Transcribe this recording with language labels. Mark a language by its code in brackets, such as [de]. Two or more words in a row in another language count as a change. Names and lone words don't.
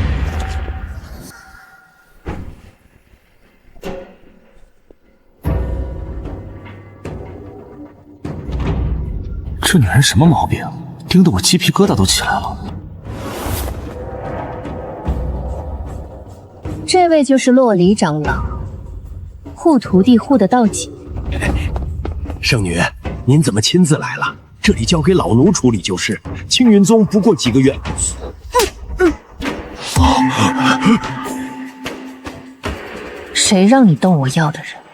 [zh] 这女人什么毛病？盯得我雞皮疙瘩都起來了。這位就是洛離長老，護徒弟護得到緊。聖女，您怎麼親自來了？這裡交給老奴處理就是。青雲宗不過幾個月。誰讓你動我要的人？